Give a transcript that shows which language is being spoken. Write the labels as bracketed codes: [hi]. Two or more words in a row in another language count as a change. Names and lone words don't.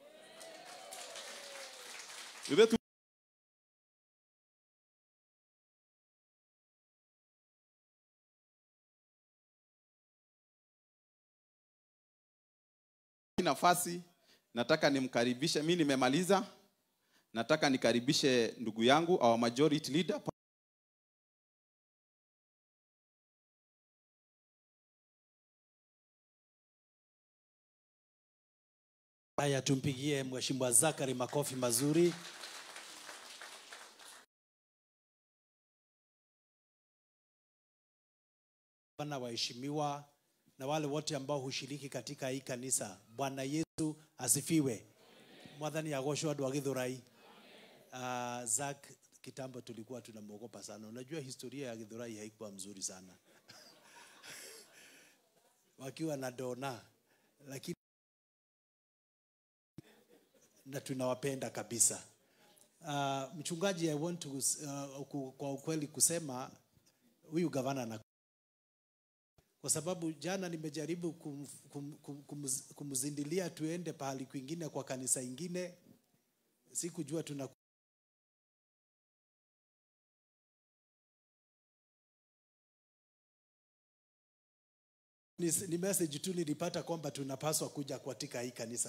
[sw] Nafasi nataka nimkaribishe, mimi nimemaliza. Nataka nikaribishe ndugu yangu [en] our majority leader. [sw] Haya, tumpigie Mheshimiwa Zakari makofi mazuri. Bwana waheshimiwa na wale wote ambao hushiriki katika hii kanisa, Bwana Yesu asifiwe. [ki] Mwathani agoshwe andu a Githurai. Zak, [sw] kitambo tulikuwa tunamuogopa sana. Unajua historia ya Githurai haikuwa mzuri sana. Wakiwa na dona, lakini na tunawapenda kabisa. Mchungaji, [en] I want to [sw] kwa ukweli kusema huyu gavana na kwa sababu jana nimejaribu kumzindilia tuende pahali kwingine kwa kanisa ingine, sikujua tuna Ni message tu nilipata kwamba tunapaswa kuja katika hii kanisa.